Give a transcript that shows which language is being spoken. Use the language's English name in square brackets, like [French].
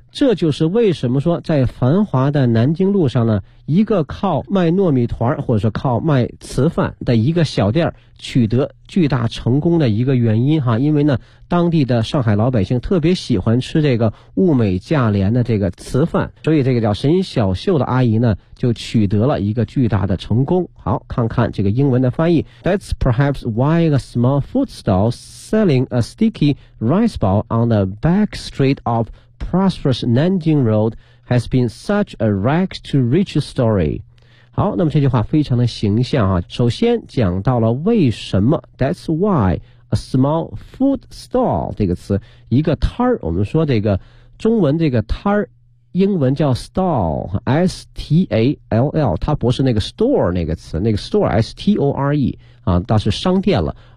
[Chinese] 这就是为什么说在繁华的南京路上呢，一个靠卖糯米团或者是靠卖糍饭的一个小店取得巨大成功的一个原因哈。因为呢当地的上海老百姓特别喜欢吃这个物美价廉的这个糍饭，所以这个叫沈小秀的阿姨呢就取得了一个巨大的成功。好，看看这个英文的翻译。 [English] That's perhaps why a small food stall selling a sticky rice ball on the back street of prosperous Nanjing Road has been such a rags to riches story。 [Chinese] 好，那么这句话非常的形象啊。首先讲到了为什么 [English] That's why a small food stall [Chinese] 这个词，一个摊儿，我们说这个中文这个摊儿，英文叫 stall， S-T-A-L-L， 它不是那个 store 那个词，那个 store S-T-O-R-E 啊，它是商店了。